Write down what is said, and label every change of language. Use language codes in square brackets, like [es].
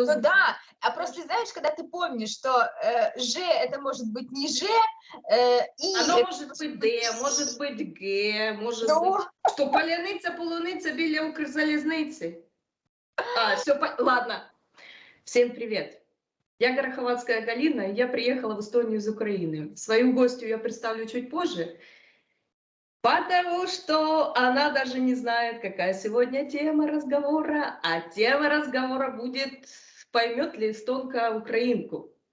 [ru] Ну да, а просто знаешь, когда ты помнишь, что Ж это может быть не Ж, И Оно это может может быть Д, может быть Г, может Ну, быть... [uk] Что, поляниця, полуниця біля Укрзалізниці? [ru] Все, ладно. Всем привет. Я Гороховатская Галина, и я приехала в Эстонию из Украины. Свою гостью я представлю чуть позже, потому что она даже не знает, какая сегодня тема разговора, а тема разговора будет, поймет ли эстонка украинку.